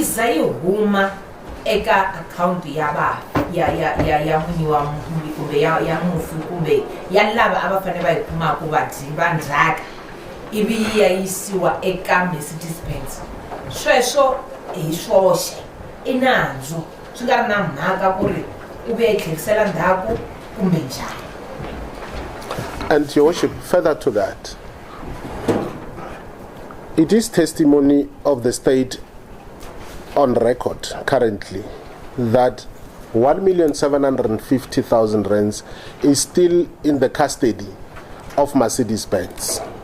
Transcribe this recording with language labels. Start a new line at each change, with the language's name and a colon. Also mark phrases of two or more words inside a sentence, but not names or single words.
Tsonga: za yi huma eka akhawunti ya n'winyi wa kumbe ya mufi kumbe ya lava a va fanele va yi kumaka vadyi va ndzhaka ivi yi ya yisiwa eka Mercedes-Benz, sweswo hi swoxe i nandzu, swi nga ri na mhaka ku ri u vuya yi tlherisela ndzhaku kumbe njhani.
English: And Your Worship, further to that, it is testimony of the state on record currently that 1,750,000 rands is still in the custody of Mercedes-Benz.